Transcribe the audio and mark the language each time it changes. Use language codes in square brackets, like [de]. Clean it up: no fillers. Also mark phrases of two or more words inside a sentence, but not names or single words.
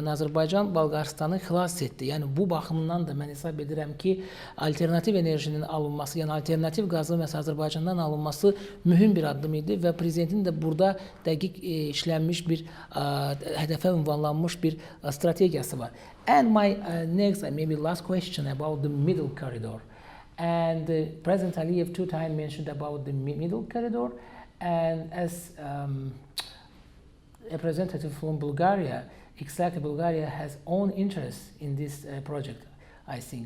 [az] Yəni Azərbaycan Bolqarıstanı xilas etdi. Yəni bu baxımdan da mən hesab edirəm ki, alternativ enerjinin alınması, yəni alternativ qazın məsələn Azərbaycandan alınması mühüm bir addım idi və prezidentin də burada dəqiq işlənmiş bir hədəfə ünvanlanmış bir strategiyası var. [en] And my next and maybe last question about the middle corridor. And President Aliyev two times mentioned about the middle corridor, and as a representative from Bulgaria, exactly Bulgaria has own interest in this project, I think.